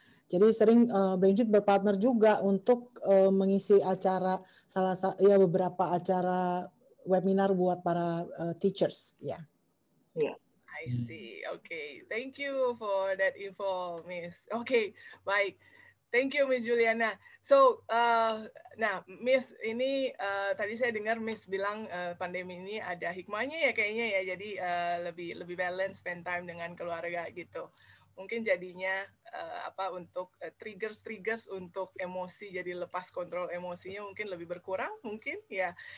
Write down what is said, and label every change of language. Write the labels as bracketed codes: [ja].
[id] Jadi sering Brainfit berpartner juga untuk mengisi acara beberapa acara webinar buat para teachers, ya. [en] Yeah. I see. Okay, thank you for that info, Miss. Okay, [id] baik. [en] Thank you, Miss Juliana. [id] So, nah, Miss ini tadi saya dengar Miss bilang pandemi ini ada hikmahnya ya kayaknya ya. Jadi lebih [en] balance spend time [id] dengan keluarga gitu. Mungkin jadinya untuk triggers untuk emosi, jadi lepas kontrol emosinya mungkin lebih berkurang mungkin ya.